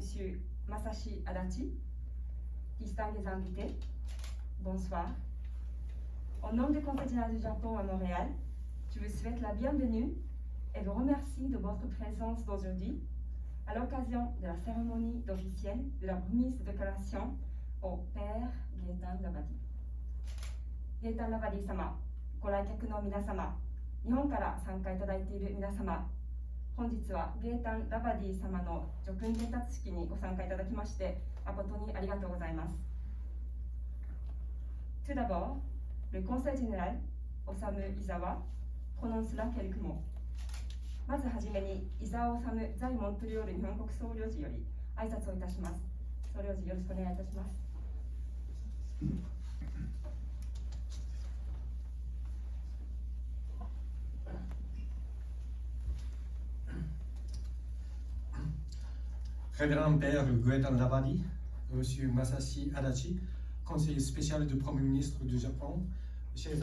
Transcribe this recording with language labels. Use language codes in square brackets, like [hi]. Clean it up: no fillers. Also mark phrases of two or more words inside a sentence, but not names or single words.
[fr] Masashi Adachi, distingués invités, bonsoir. Au nom du Conseil général du Japon à Montréal, je vous souhaite la bienvenue et vous remercie de votre présence aujourd'hui à l'occasion de la cérémonie officielle de la remise de déclaration au Père Gaétan Labadie. [ja] Gaétan Labadie 様、ご来客の皆様、日本から参加いただいている皆様、本日はゲータン・ラバディ様の叙勲伝達式にご参加いただきまして誠にありがとうございます。 [fr] Tout d'abord, le Conseil général, Osamu Izawa, prononcera quelques mots. [ja] まずはじめに、伊沢治在モントリオール日本国総領事より挨拶をいたします。総領事よろしくお願いいたします。 [fr] Révérend Père Gaétan Labadie, Monsieur Masashi Adachi, conseiller spécial du Premier ministre du Japon, chers